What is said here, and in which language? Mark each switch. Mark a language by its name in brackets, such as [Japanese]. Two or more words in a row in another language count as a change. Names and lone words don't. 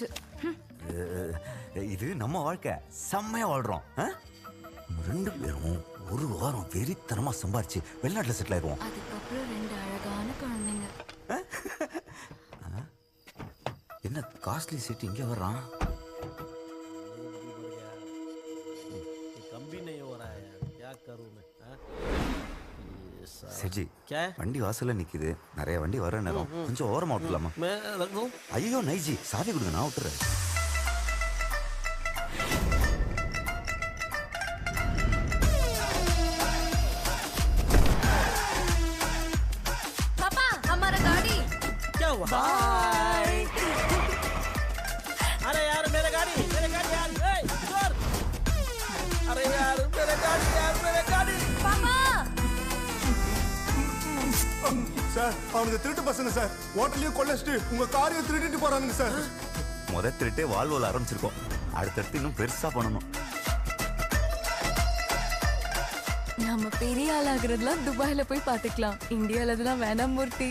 [Tamil] இது நம்ம வாழ்க்கை, செம்மையா வாழ்றோம். 2 பேரும் ஒரு வாரம் வெறித்தனமா சம்பாரிச்சு வெளிநாட்டுல செட்டில் ஆயிடுவோம். அதுக்கப்புறம் 2 அழகான குழந்தைங்க. என்ன காஸ்ட்லி சீட் இங்கே வர்றான்? [Hindi] कभी नहीं हो रहा है यार, क्या करूं मैं? செட்ஜி क्या [Tamil] வண்டி வாசல்ல நிக்குது, நிறைய வண்டி வர நேரம், கொஞ்சம் ஓரமா விட்டுலாமா? [Hindi] मैं रख दूं [Tamil] ஐயோ நைஜி, சாவி கொடுங்க, நான் விட்டுறேன். [Hindi] पापा हमारा गाड़ी क्या हुआ बाय अरे यार मेरा गाड़ी यार ए इधर अरे यार मेरा गाड़ी पापा [Tamil] சார் அவனுக்கு திருட்டு பசங்க சார். ஹோட்டலையும் கொள்ளச்சிட்டு உங்க காரையும் திருடிட்டு போறானுங்க சார். முத திருட்டே வால்வோல ஆரம்பிச்சிருக்கோம், அடுத்தடுத்து இன்னும் பெருசா பண்ணணும். நம்ம பெரிய ஆளாகிறதுலாம் துபாயில போய் பாத்துக்கலாம், இந்தியால இதெல்லாம் வேணாம் மூர்த்தி.